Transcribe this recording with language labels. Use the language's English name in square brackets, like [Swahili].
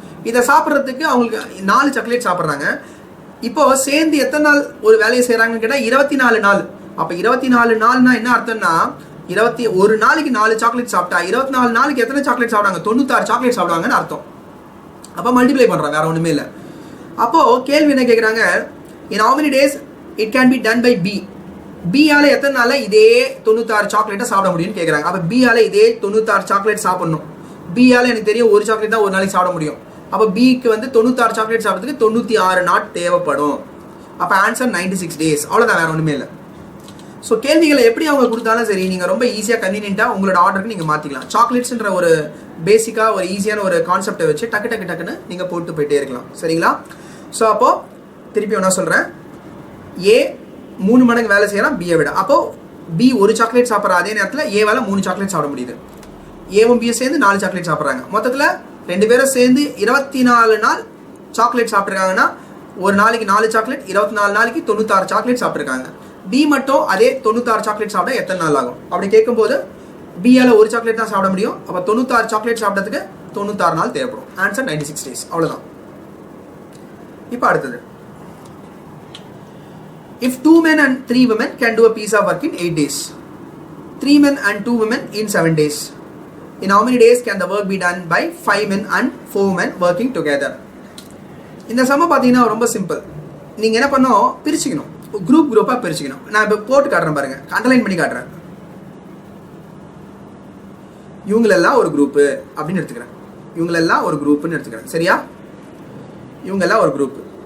[Tamil] இதை சாப்பிட்றதுக்கு அவங்களுக்கு 4 சாக்லேட் சாப்பிட்றாங்க. இப்போ சேர்ந்து எத்தனை நாள் ஒரு வேலையை செய்யறாங்கன்னு கேட்டால் 24 நாள். அப்ப 24 நாள்னா என்ன அர்த்தம்னா, ஒரு நாளைக்கு 4 சாக்லேட் சாப்பிட்டா 24 நாளைக்கு எத்தனை சாக்லேட் சாப்பிடுவாங்க, 96 சாக்லேட் சாப்பிடுவாங்கன்னு அர்த்தம். அப்ப மல்டிப்ளை பண்றாங்க, வேற ஒண்ணுமே இல்லை. அப்போ கேள்வி என்ன கேட்குறாங்க, [English] in how many days it can be done by B. [Tamil] B ஆல எத்தனை நாள்ல இதே 96 சாக்லேட்டை சாப்பிட முடியும்னு கேட்குறாங்க. அப்ப B ஆல இதே 96 சாக்லேட் சாப்பிடணும். B ஆல எனக்கு தெரியும் ஒரு சாக்லேட் தான் ஒரு நாளைக்கு சாப்பிட முடியும். அப்ப Bக்கு வந்து 96 சாக்லேட் சாப்பிட்றதுக்கு 96 நாட் தேவைப்படும். அப்ப ஆன்சர் 96 days, அவ்வளவுதான், வேற ஒண்ணுமே இல்லை. ஸோ கேள்விகளை எப்படி அவங்க கொடுத்தாலும் சரி, நீங்கள் ரொம்ப ஈஸியாக கன்வீனியன்ட்டாக உங்களோட ஆர்டருக்கு நீங்கள் மாற்றிக்கலாம். சாக்லேட்ஸ்ன்ற ஒரு பேசிக்காக ஒரு ஈஸியான ஒரு கான்செப்டை வச்சு டக்குன்னு நீங்கள் போட்டு போயிட்டே இருக்கலாம், சரிங்களா. ஸோ அப்போது திருப்பி ஒன்றா சொல்கிறேன், A 3 மடங்கு வேலை செய்யலாம் B விட. அப்போது B ஒரு சாக்லேட் சாப்பிட்ற அதே நேரத்தில் Aவால் 3 சாக்லேட் சாப்பிட முடியுது. ஏவும் B சேர்ந்து 4 சாக்லேட் சாப்பிட்றாங்க. மொத்தத்தில் 2 பேரும் சேர்ந்து 24 நாள் சாக்லேட் சாப்பிட்ருக்காங்கன்னா ஒரு நாளைக்கு 4 சாக்லேட், 24 நாளைக்கு 96 சாக்லேட் சாப்பிட்ருக்காங்க. B மட்டும் அதே 96 சாக்லேட் சாப்பிட எத்தனை நாள் ஆகும் அப்படி கேட்கும்போது B ஆல ஒரு சாக்லேட் தான் சாப்பிட முடியும். அப்போ 96 சாக்லேட் சாப்பிட்றதுக்கு 96 நாள் தேவைப்படும். ஆன்சர் 96 days, அவ்வளவுதான். இப்போ அடுத்தது [English] If 2 men and 3 women can do a piece of work in 8 days, 3 men and 2 women in 7 days, in how many days can the work be done by 5 men and 4 women working together? [Tamil] இந்த சம பார்த்தீங்கன்னா ரொம்ப simple. நீங்கள் என்ன பண்ணணும், பிரிச்சுக்கணும், குரூப்பாக பிரிச்சுக்கணும். நான் இப்போ போட்டு காட்டுறேன் பாருங்க, அண்டர்லைன் பண்ணி காட்டுறேன். இவங்களெல்லாம் ஒரு குரூப்பு அப்படின்னு எடுத்துக்கிறேன், இவங்களெல்லாம் ஒரு குரூப்புன்னு எடுத்துக்கிறேன். சரியா? இவங்கெல்லாம் ஒரு குரூப்.